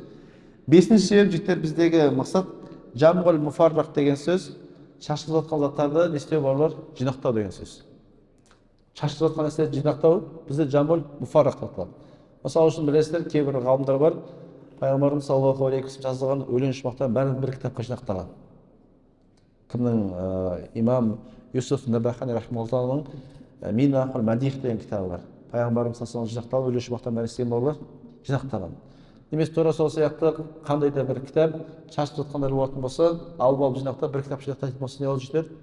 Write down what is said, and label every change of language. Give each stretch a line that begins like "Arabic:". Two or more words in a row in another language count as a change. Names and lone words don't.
Kazakh: Бесінші себеп жігіттер біздегі мақсат
Arabic: جمع المفرق
Kazakh: деген сөз шашылып жатқан заттарды не істеу барлар жинақтау деген сөз. Шашылып жатқан нәрселерді жинақтау бізде
Arabic: جمع المفرق
Kazakh: деп аталады. Мысалы үшін білесіздер, кейбір ғалымдар бар, пайғамбарымыз
Arabic: صلى الله عليه وسلم
Kazakh: жазылған өлең шумақтарын бәрін бір кітапқа жинақтаған. Кімнің имам Юсуф Набахани рахмаллаху Минахул Мадих деген кітабы бар. Пайғамбарымыз саллаллаху жинақталып өлең шумақтарын бәрін істеген барлар жинақтаған. Немесе тура сол сияқты қандай да бір кітап шашылып жатқандар болатын болса, алып жинақтап бір кітап жинақтайтын болса не болды жігіттер?